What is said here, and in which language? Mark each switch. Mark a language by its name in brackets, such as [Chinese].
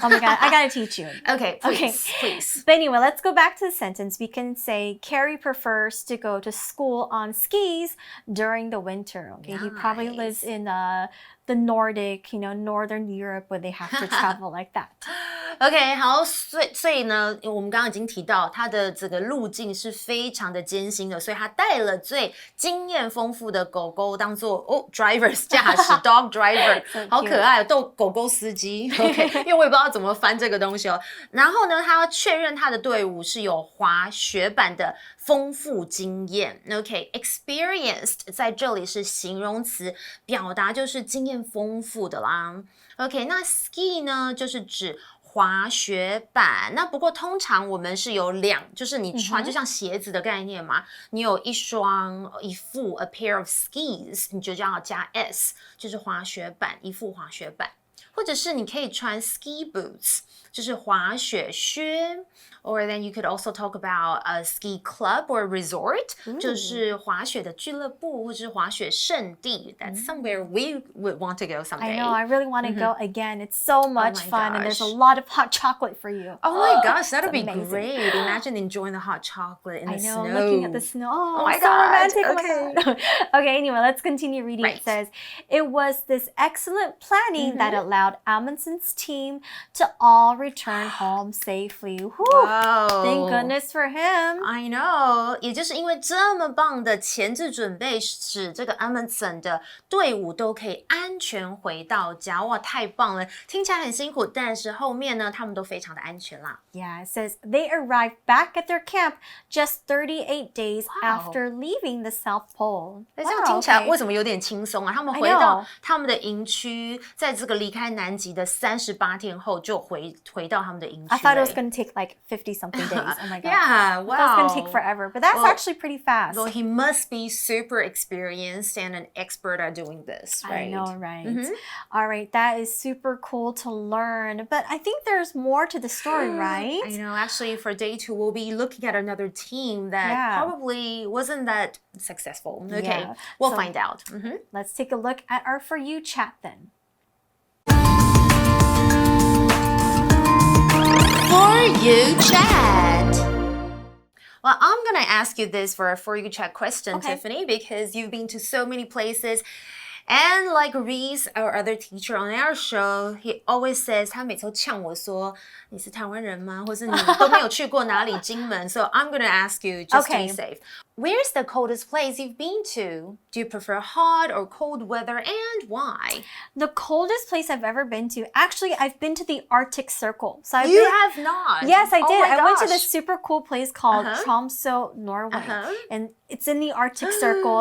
[English] Oh my God, I gotta teach you. Okay, please, please. But anyway, let's go back to the sentence. We can say Carrie prefers to go to school on skis during the winter. Okay, he probably lives in the Nordic, Northern Europe where they have to travel like that. [Chinese] OK， 好，所以呢，我们刚刚已经提到，它的这个路径是非常的艰辛的，所以他带了最经验丰富的狗狗当做drivers 驾驶 dog driver， 好可愛，狗狗司机。 OK， 因为我也不知道怎麼翻這個東西哦。然後呢，他要確認他的隊伍是有滑雪板的豐富經驗。 OK，experienced 在這裡是形容詞，表達就是經驗豐富的啦。 OK， 那 ski 呢，就是指滑雪板。那不過通常我們是有就是你穿就像鞋子的概念嘛，你有一副 a pair of skis，你就要加 s， 就是滑雪板，一副滑雪板。或者是你可以穿 ski boots， 就是滑雪靴。 Or then you could also talk about a ski club or resort， [English] 就是滑雪的俱樂部或者是滑雪勝地。 That's somewhere we would want to go someday. I know, I really want to go again. It's so much fun and there's a lot of hot chocolate for you. Oh my gosh, that'd be amazing. Great. Imagine enjoying the hot chocolate in the snow. I know, looking at the snow. Oh my so God. romantic. Okay. Oh my God. Okay, anyway, let's continue reading. Right. It says, it was this excellent planning that allowed Amundsen's team to all return home safely. Whew. Wow. Thank goodness for him. I know. [Chinese] 也就是因为這麼棒的前置準備，使這個 Amundsen 的隊伍都可以安全回到家。哇，太棒了！聽起來很辛苦，但是後面呢，他們都非常的安全啦。 [English] Yeah, it says they arrived back at their camp just 38 days after leaving the South Pole. [Chinese] 這樣聽起來為什麼有點輕鬆啊？他們回到他們的營區，在這個離開南極的38天後，就回到他們的營區。 [English] I thought it was going to take like 50-something days. Oh my God. Yeah, wow. That's going to take forever, but that's actually pretty fast. Well, he must be super experienced and an expert at doing this, right? I know, right? All right, that is super cool to learn, but I think there's more to the story, right? I know. Actually, for day 2, we'll be looking at another team that probably wasn't that successful. Okay, we'll find out. Let's take a look at our For You chat then. For You chat. Well, I'm going to ask you this for a For You chat question, Tiffany, because you've been to so many places. [Chinese] And like Reese, our other teacher on our show, he always says, 他每次都嗆我說，你是台灣人嗎？或是你都沒有去過哪裡金門? [English] So I'm going to ask you just to be safe. Where's the coldest place you've been to? Do you prefer hot or cold weather, and why? The coldest place I've ever been to, actually, I've been to the Arctic Circle. So You have not? Yes, I did. Oh my I went to gosh. this super cool place called Tromsø, Norway. And it's in the Arctic Circle.